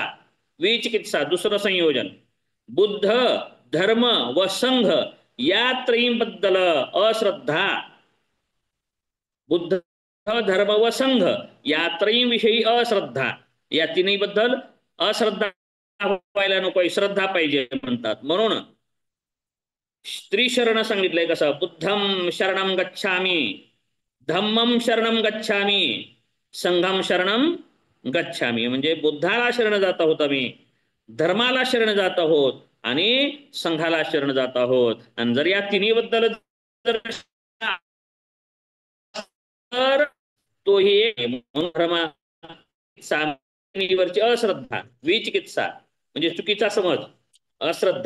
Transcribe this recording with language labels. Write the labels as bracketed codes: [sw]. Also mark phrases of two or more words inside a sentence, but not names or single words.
[mr] विचिकित्सा दुसरं संयोजन, बुद्ध, धर्म व संघ या त्रयींबद्दल अश्रद्धा, बुद्ध, धर्म व संघ या त्रयींविषयी अश्रद्धा, या तिन्ही बद्दल अश्रद्धा व्हायला नको, श्रद्धा पाहिजे म्हणतात. म्हणून त्रिशरण सांगितलंय. कसं, [pi] बुद्धम शरणम गच्छामी, धम्मम शरणम गच्छामी, संघम शरणम गच्छामी. [mr] म्हणजे बुद्धाला शरण जात आहोत आम्ही, धर्माला शरण जात आहोत आणि संघाला शरण जात आहोत. आणि जर या तिन्ही बद्दल जर तर तोही धर्मा वरची अश्रद्धा, विचिकित्सा म्हणजे चुकीचा समज, अश्रद्धा.